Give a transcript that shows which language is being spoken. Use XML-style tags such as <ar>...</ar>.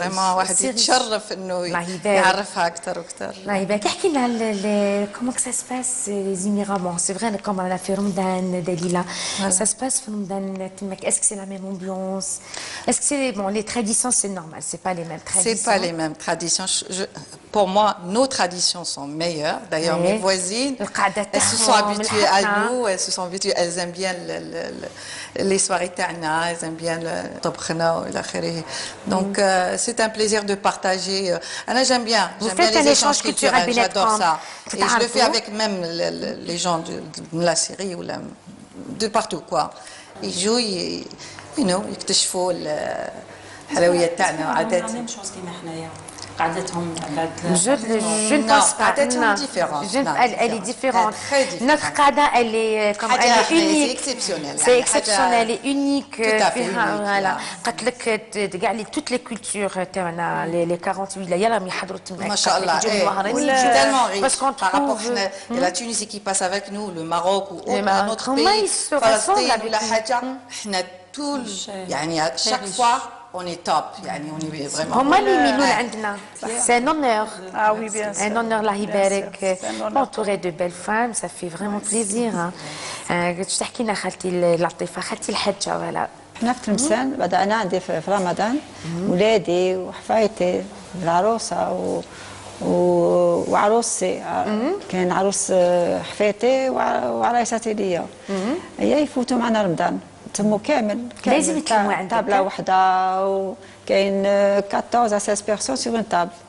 <ar>Vraiment, واحد يتشرف إنه يعرفها أكثر وأكثر. الله يبارك. احكي لنا</ar> <fr>comment que ça se passe les Émirats. C'est vrai, comme on a fait Ramadan, Dalila, ça se passe Ramadan. Est-ce que c'est la même ambiance? Est-ce que c'est bon, les traditions, c'est normal, c'est pas les mêmes traditions. C'est pas les mêmes traditions. Pour moi, nos traditions sont meilleures. D'ailleurs, mes voisines, elles se sont habituées à nous, elles aiment bien les soirées tana, elles aiment bien le tobkhna ou l'akhiri. Donc, c'est un plaisir de partager. Moi, j'aime bien les échanges culturels, j'adore ça. Et je le fais avec même les gens de la Syrie ou de partout, quoi. Ils jouent,</fr> <ar>يكتشفوا الحلويات تاعنا وعاداتنا.</ar> <fr>même chose</fr> <ar>كيما حنايا. قعدتهم بعد</ar> <fr>Je ne pense pas.</fr> <ar>قعدتهم différente.</ar> <fr>Elle est différente. Notre qada, elle est unique. C'est exceptionnel. C'est exceptionnel, elle est unique. Tout à fait unique. Voilà.</fr> <ar>قالت لك</ar> <fr>toutes les cultures</fr> <ar>تاعنا</ar> <fr>les 48</fr> <ar>ولاية راهم يحضروا تما. ما شاء الله.</ar> <fr>C'est tellement riche par rapport à la Tunisie qui passe avec nous, le Maroc ou un autre pays. Palestine ou la</fr> <ar>حاجة. احنا</ar> <fr>tout</fr> <ar>يعني</ar> <fr>chaque fois on est top, on est vraiment.</fr> <ar>هما اللي يميلون عندنا.</ar> <fr>C'est un honneur. Ah oui, bien sûr. Un honneur, Allah</fr> <ar>يبارك.</ar> <fr>Entouré de belles femmes, ça fait vraiment plaisir.</fr> <ar>تحكي لنا خالتي لطيفة، خالتي الحجة ولا. احنا في تلمسان بدأنا عندي في رمضان ولادي وحفايتي العروسة وعروسي كان عروس حفايتي وعرايساتي ليا هي يفوتوا معنا رمضان تموا كامل لازم يتلموا عندك طابله وحده وكاين</ar> <fr>14 à 16 personnes sur une table.</fr>